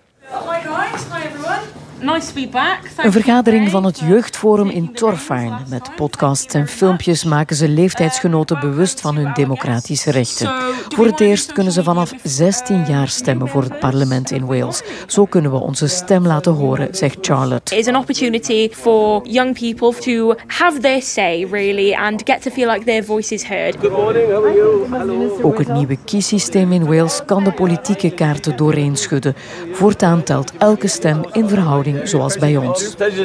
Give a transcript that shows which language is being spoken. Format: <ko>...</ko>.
<en>Hi guys, hi everyone. Nice to be back.</en> <nl>Een vergadering van het Jeugdforum in Torfijn. Met podcasts en filmpjes maken ze leeftijdsgenoten bewust van hun democratische rechten. Voor het eerst kunnen ze vanaf 16 jaar stemmen voor het parlement in Wales. Zo kunnen we onze stem laten horen, zegt Charlotte.</nl> <en>It's an opportunity for young people to have their say, really, and get to feel like their voice is heard. Good morning, how are you? Hello.</en> <nl>Ook het nieuwe kiesysteem in Wales kan de politieke kaarten doorheen schudden. Voortaan telt elke stem in verhouding zoals bij ons.</nl>